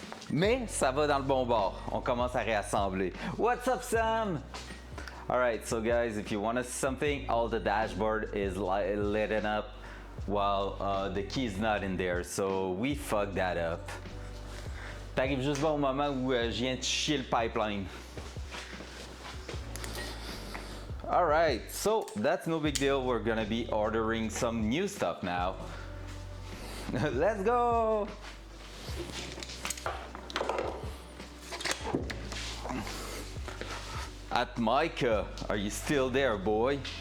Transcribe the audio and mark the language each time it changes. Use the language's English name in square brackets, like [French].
[French] Mais ça va dans le bon bord. On commence à réassembler. [English] What's up, Sam? Alright, so guys, if you want to see something, all the dashboard is lit up while the key is not in there. So we fucked that up. [French] T'arrives juste au moment où je viens de chier le pipeline. [English] Alright, so that's no big deal. We're gonna be ordering some new stuff now. Let's go! At Micah, are you still there, boy?